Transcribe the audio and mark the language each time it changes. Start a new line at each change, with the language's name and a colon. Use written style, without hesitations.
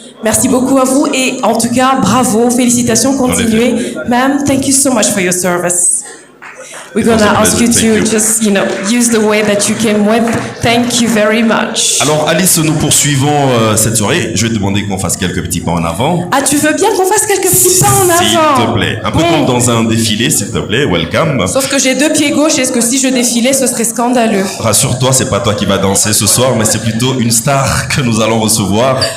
French: Merci beaucoup à vous et en tout cas, bravo, félicitations, continuez.
English: Ma'am, thank you so much for your service. We're going to ask you to just, use the way that you came with. Thank you very much.
French: Alors, Alice, nous poursuivons cette soirée. Je vais te demander qu'on fasse quelques petits pas en avant. Ah, tu veux bien qu'on fasse quelques petits pas en avant? S'il te plaît. Un peu comme dans un défilé, s'il te plaît.
English: Welcome.
French: Sauf que j'ai 2 pieds gauches. Est-ce que si je défilais, ce serait scandaleux? Rassure-toi, c'est pas toi qui vas danser ce soir, mais c'est plutôt une star que nous allons recevoir.